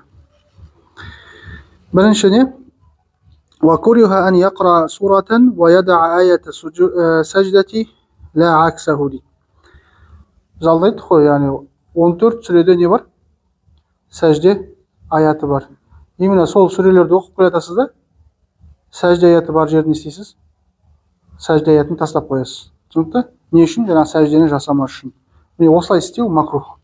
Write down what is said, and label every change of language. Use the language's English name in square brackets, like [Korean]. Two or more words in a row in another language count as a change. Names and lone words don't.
[Kazakh] Бірінші не? [Arabic] وَكُرِهَ أَنْ يَقْرَأَ سُورَةً وَيَدَعَ آيَةَ سَجْدَةِ لَا عَكْسَهُ дейді. [Kazakh] Жалдайды ғой, яғни 14 сүреде не бар? Сәжде аяты бар. Именно сол сүрелерді оқып келе жатасыз да, сәжде аяты бар жерін істейсіз, сәжде аятын тастап қоясыз. Түсінікті? Не үшін? Жаңағы сәждені жасамас үшін. Міне осылай істеу макрух.